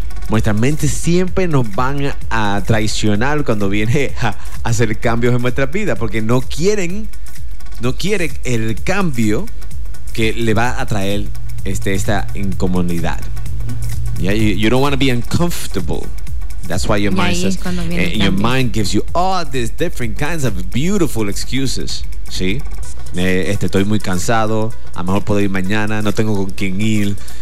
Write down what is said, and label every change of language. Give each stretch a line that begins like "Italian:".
Spanish: Nuestras mentes siempre nos van a traicionar cuando viene a hacer cambios en nuestras vidas, porque no quieren el cambio que le va a traer esta incomodidad.
English: Yeah, you don't want to be uncomfortable. That's why your mind says, your mind gives you all these different kinds of beautiful excuses.
Spanish: ¿Sí? Estoy muy cansado. A lo mejor puedo ir mañana. No tengo con quién ir.